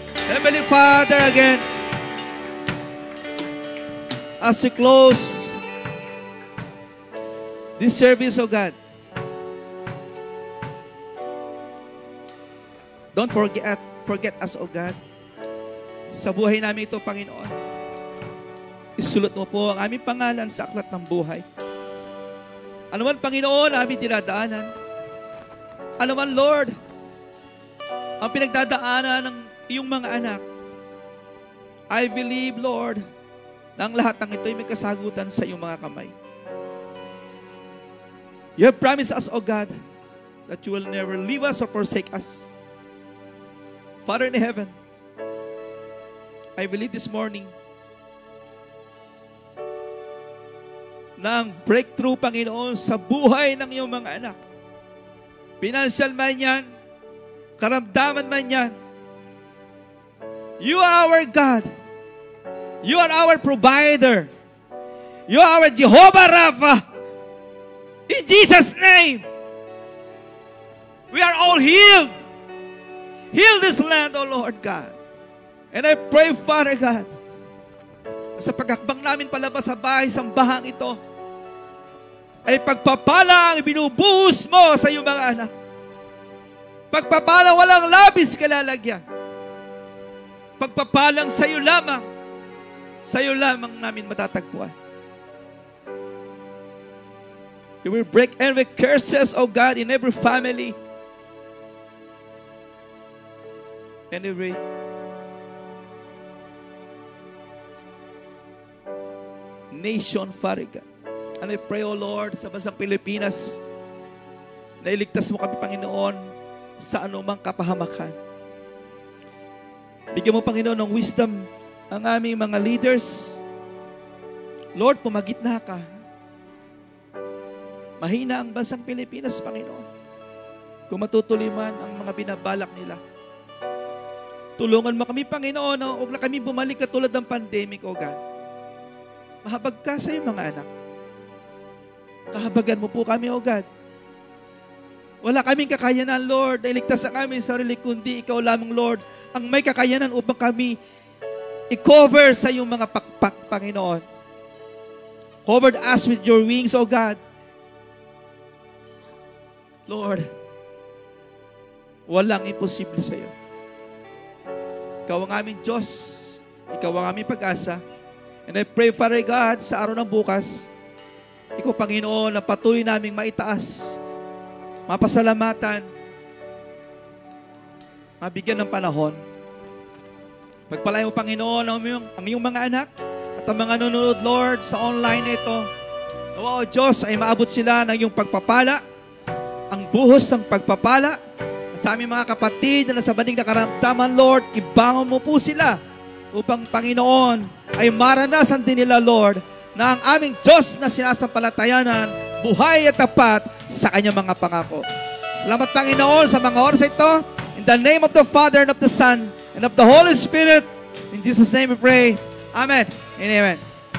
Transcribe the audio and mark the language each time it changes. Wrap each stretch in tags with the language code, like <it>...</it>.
<en>Heavenly Father, again, as we close this service, oh God, don't forget us, oh God.</en> <tl>Sa buhay namin ito, Panginoon, isulot mo po ang aming pangalan sa aklat ng buhay. Ano man, Panginoon, aming dinadaanan, ano man, Lord, ang pinagdadaanan ng iyong mga anak,</tl> <en>I believe,</en> <tl>Lord, na ang lahat ng ito ay may kasagutan sa iyong mga kamay.</tl> <en>You have promised us, O God, that you will never leave us or forsake us. Father in heaven, I believe this morning</en> <tl>na ang breakthrough, Panginoon, sa buhay ng iyong mga anak, financial man yan, karamdaman man yan,</tl> <en>you are our God. You are our provider. You are our Jehovah Rapha. In Jesus' name, we are all healed. Heal this land, O Lord God. And I pray, Father God,</en> <tl>sa pagkakbang namin palabas sa bahay, sambahang ito, ay pagpapala ang ibinubuhos mo sa iyong mga anak. Pagpapala walang labis kalalagyan. Pagpapalang sa iyo lamang namin matatagpuan.</tl> <en>You will break every curses, O God, in every family and every nation, Father God. And I pray, O Lord,</en> <tl>sa bansang Pilipinas, na iligtas mo kami, Panginoon, sa anumang kapahamakan. Bigyan mo, Panginoon, ng wisdom ang aming mga leaders. Lord, pumagitna ka. Mahina ang bansang Pilipinas, Panginoon. Kung matutuloy man ang mga binabalak nila. Tulungan mo kami, Panginoon, na huwag na kami bumalik katulad ng pandemic,</tl> <en>O God.</en> <tl>Mahabag ka sa iyong mga anak. Kahabagan mo po kami,</tl> <en>O God.</en> <tl>Wala kaming kakayanan, Lord, na iligtas ang aming sarili, kundi ikaw lamang, Lord, ang may kakayanan upang kami i-cover sa iyong mga pakpak, Panginoon.</tl> <en>Covered us with your wings, O God.</en> <tl>Lord, walang imposible sa iyo. Ikaw ang aming Diyos. Ikaw ang aming pag-asa.</tl> <en>And I pray, Father God,</en> <tl>sa araw ng bukas, ikaw, Panginoon, na patuloy naming maitaas, mapasalamatan, mabigyan ng panahon. Pagpalain mo, Panginoon, ang iyong mga anak at ang mga nanonood, Lord, sa online na ito. Nawa, O Diyos, ay maabot sila ng iyong pagpapala, ang buhos ng pagpapala. At sa aming mga kapatid na nasa banding na karamdaman, Lord, ibangon mo po sila upang, Panginoon, ay maranasan din nila, Lord, na ang aming Diyos na sinasampalatayanan, buhay at tapat sa kanyang mga pangako. Salamat, Panginoon, sa mga oras ito.</tl> <en>In the name of the Father and of the Son and of the Holy Spirit, in Jesus' name we pray. Amen and amen.</en>